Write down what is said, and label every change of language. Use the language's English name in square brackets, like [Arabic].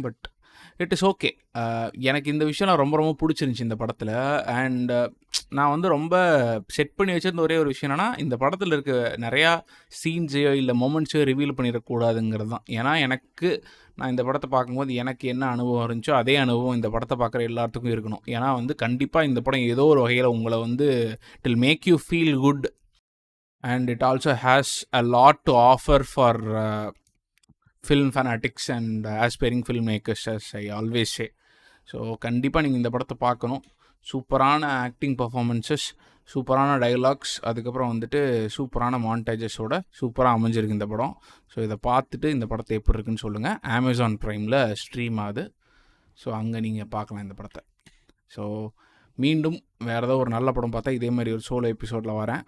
[English] But it is okay. [Tamil] எனக்கு இந்த விஷயம் ரொம்ப ரொம்ப பிடிச்சிருந்துச்சி இந்த படத்தில். அண்ட் நான் வந்து ரொம்ப செட் பண்ணி வச்சிருந்த ஒரே ஒரு விஷயம் என்னென்னா, இந்த படத்தில் இருக்க நிறையா சீன்ஸையோ இல்லை மொமெண்ட்ஸையோ ரிவீல் பண்ணிடக்கூடாதுங்கிறது தான். ஏன்னா நான் இந்த படத்தை பார்க்கும்போது எனக்கு என்ன அனுபவம் இருந்துச்சோ அதே அனுபவம் இந்த படத்தை பார்க்குற எல்லாத்துக்கும் இருக்கணும். ஏன்னா வந்து கண்டிப்பாக இந்த படம் ஏதோ ஒரு வகையில் உங்களை வந்து [English] It will make you feel good and it also has a lot to offer for film fanatics and aspiring filmmakers, as I always say. [Tamil] So கண்டிப்பாக நீங்கள் இந்த படத்தை பார்க்கணும். சூப்பரான ஆக்டிங் பர்ஃபார்மன்ஸஸ், சூப்பரான டைலாக்ஸ், அதுக்கப்புறம் வந்துட்டு சூப்பரான மான்டேஜஸோட சூப்பராக அமைஞ்சிருக்கு இந்த படம். ஸோ இதை பார்த்துட்டு இந்த படத்தை எப்படி இருக்குன்னு சொல்லுங்கள். Amazon Primeல ஸ்ட்ரீம் ஆகுது. ஸோ அங்கே நீங்கள் பார்க்கலாம் இந்த படத்தை. ஸோ மீண்டும் வேறு ஏதோ ஒரு நல்ல படம் பார்த்தா இதே மாதிரி ஒரு சோலோ எபிசோடில் வரேன்.